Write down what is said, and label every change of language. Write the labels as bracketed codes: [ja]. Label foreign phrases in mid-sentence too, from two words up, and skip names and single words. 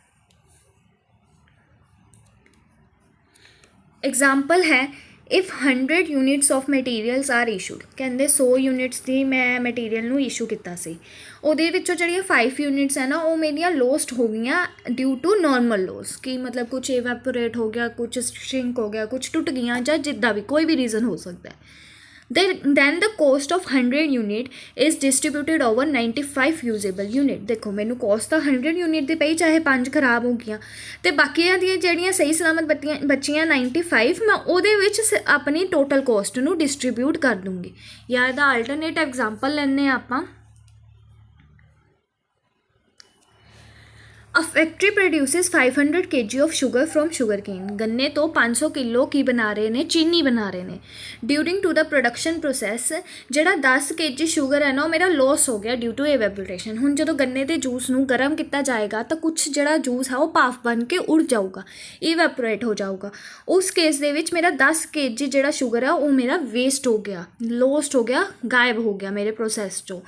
[en] ਐਗਜ਼ਾਮਪਲ ਹੈ, if 100 units of materials are issued. [pa] ਕਹਿੰਦੇ 100 ਯੂਨਿਟਸ ਦੀ ਮੈਂ ਮਟੀਰੀਅਲ ਨੂੰ ਇਸ਼ੂ ਕੀਤਾ ਸੀ, ਉਹਦੇ ਵਿੱਚੋਂ ਜਿਹੜੀਆਂ 5 ਯੂਨਿਟਸ ਹੈ ਨਾ ਉਹ ਮੇਰੀਆਂ ਲੋਸਟ ਹੋ ਗਈਆਂ [en] due to normal loss, [pa] ਕਿ ਮਤਲਬ ਕੁਛ ਇਵੈਪੋਰੇਟ ਹੋ ਗਿਆ, ਕੁਛ ਸ਼ਰਿੰਕ ਹੋ ਗਿਆ, ਕੁਛ ਟੁੱਟ ਗਈਆਂ, ਜਾਂ ਜਿੱਦਾਂ ਵੀ ਕੋਈ ਵੀ ਰੀਜ਼ਨ ਹੋ ਸਕਦਾ ਹੈ। [en] then the cost of 100 unit is distributed over 95 usable unit। [pa] ਦੇਖੋ ਮੈਨੂੰ ਕੋਸਟ ਤਾਂ 100 ਯੂਨਿਟ ਦੀ ਪਈ, ਚਾਹੇ 5 ਖਰਾਬ ਹੋ ਗਈਆਂ, ਅਤੇ ਬਾਕੀਆਂ ਦੀਆਂ ਜਿਹੜੀਆਂ ਸਹੀ ਸਲਾਮਤ ਬਚੀਆਂ 95, ਮੈਂ ਉਹਦੇ ਵਿੱਚ ਆਪਣੀ ਟੋਟਲ ਕੋਸਟ ਨੂੰ ਡਿਸਟਰੀਬਿਊਟ ਕਰ ਦੂੰਗੀ। ਜਾਂ ਇਹਦਾ ਆਲਟਰਨੇਟ ਐਗਜ਼ਾਮਪਲ ਲੈਂਦੇ ਹਾਂ ਆਪਾਂ, [en] A factory produces 500 kg of sugar from sugarcane। [pa] ਗੰਨੇ ਤੋਂ 500 ਕਿਲੋ ਕੀ ਬਣਾ ਰਹੇ ਨੇ, ਚੀਨੀ ਬਣਾ ਰਹੇ ਨੇ। [en] During to the production process [pa] ਜਿਹੜਾ 10 kg ਸ਼ੂਗਰ ਹੈ ਨਾ ਉਹ ਮੇਰਾ ਲੋਸ ਹੋ ਗਿਆ [en] due to evaporation. [pa] ਹੁਣ ਜਦੋਂ ਗੰਨੇ ਦੇ ਜੂਸ ਨੂੰ ਗਰਮ ਕੀਤਾ ਜਾਏਗਾ ਤਾਂ ਕੁਛ ਜਿਹੜਾ ਜੂਸ ਹੈ ਉਹ ਭਾਫ ਬਣ ਕੇ ਉੜ ਜਾਊਗਾ, ਇਵੈਪੋਰੇਟ ਹੋ ਜਾਊਗਾ। ਉਸ ਕੇਸ ਦੇ ਵਿੱਚ ਮੇਰਾ 10 kg ਜਿਹੜਾ ਸ਼ੂਗਰ ਹੈ ਉਹ ਮੇਰਾ ਵੇਸਟ ਹੋ ਗਿਆ, ਲੋਸਟ ਹੋ ਗਿਆ, ਗਾਇਬ ਹੋ ਗਿਆ ਮੇਰੇ ਪ੍ਰੋਸੈਸ 'ਚੋਂ।